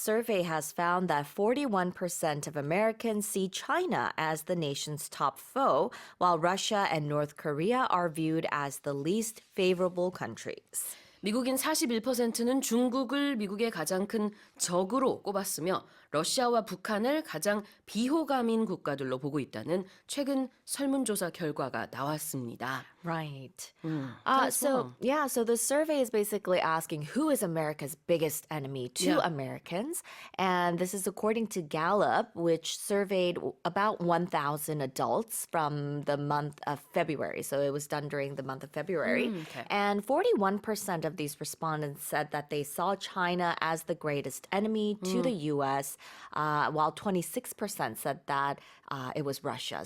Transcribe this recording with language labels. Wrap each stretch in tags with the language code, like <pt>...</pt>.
<en>survey has found that 41% of Americans see China as the nation's top foe, while Russia and North Korea are viewed as the least favorable countries.</en> <ko>미국인 41%는 중국을 미국의 가장 큰 적으로 꼽았으며 러시아와 북한을 가장 비호감인 국가들로 보고 있다는 최근 설문조사 결과가 나왔습니다.</ko> <en>Right. so So the survey is basically asking who is America's biggest enemy to Americans. And this is according to Gallup, which surveyed about 1,000 adults from the month of February. So it was done during the month of February. And 41% of these respondents said that they saw China as the greatest enemy to the U.S., while 26% said that it was Russia.</en>